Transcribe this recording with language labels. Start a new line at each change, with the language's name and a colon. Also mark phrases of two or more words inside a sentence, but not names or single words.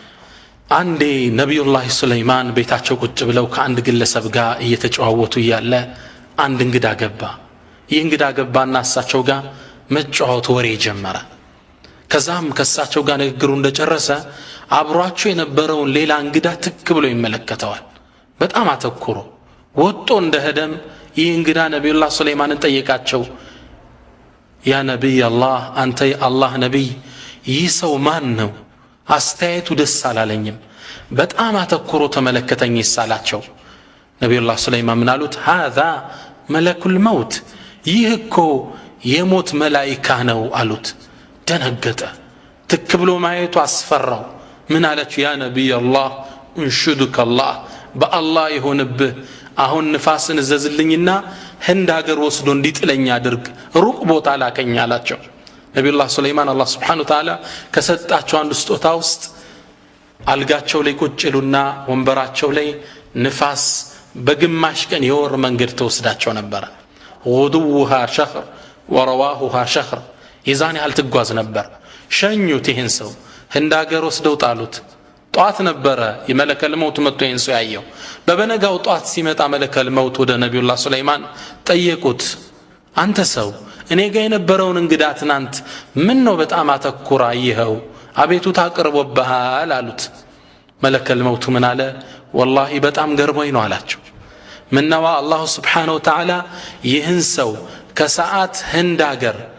Amharic: አንዴ ነብዩላህ ሱለይማን ቤታቸው ቁጭ ብለው ከአንድ ግለሰብ ጋር እየተጨዋወቱ ያለ አንድ እንግዳ ገባ ይንግዳ ገባና እሳቸው ጋር መጫወት ወሬ ጀመረ ከዛም ከእሳቸው ጋር ንግግሩ እንደጨረሰ አብሯቸው የነበረውን ሌላ እንግዳ ትክ ብሎ ይመለከተዋል በጣም አተኩሮ ወጥቶ እንደሄደም ይህ እንግዳ ነብዩላህ ሱለይማንን ጠየቃቸው
Arabic: يا نبي الله
Amharic: አንተ አላህ ነብይ ይህ ሰው ማን ነው አስተያየቱ ደስ አላለኝም በጣም አተኩሮ ተመለከተኝ ይሳላቸው ነብዩላህ ሱለይማን ምን አሉት
Arabic: هذا ملك الموت
Amharic: ይህ እኮ የሞት መላእክት ነው አሉት ደነገጠ ተከብሎ ማየቱ አስፈራው ምን አለችው
Arabic: يا نبي الله أنشدك الله
Amharic: በአላህ ይሁንብህ አሁን ንፋስን ዘዝልኝና ህንድ ሀገር ወስዶ እንዲጥለኝ አድርግ ሩቅ ቦታ ላከኝ አላቸው ነብዩላህ ሱለይማን አላህ
Arabic: سبحانه وتعالى
Amharic: ከሰጣቸው አንድ ስጦታ ውስጥ አልጋቸው ላይ ቁጭሉና ወንበራቸው ላይ ንፋስ በግማሽ ቀን የወር መንገድ ተወስዳቸው ነበር
Arabic: غدوها شهر ورواحها شهر
Amharic: ይዛን ያህል ትጓዝ ነበር ሸኙት ይሄን ሰው ህንድ ሀገር ወስደው ጣሉት ጧት ነበረ የመለከል መውት መጥቶ ይሄን ሰው ያየው በበነጋው ጧት ሲመጣ
Arabic: ملك الموت
Amharic: ወደ ነብዩላህ ሱለይማን ጠየቁት አንተ ሰው እኔ ጋር የነበረውን እንግዳ ትናንት ምን ነው በጣም አተኩራ ይሄው አቤቱ ታቀርቦብሃል አሉት
Arabic: ملك الموت
Amharic: ምን አለ والله በጣም ገርሞኝ ነው አላቸው ምንነዋ አላህ
Arabic: سبحانه وتعالى
Amharic: ይህን ሰው ከሰዓት ህንድ ሀገር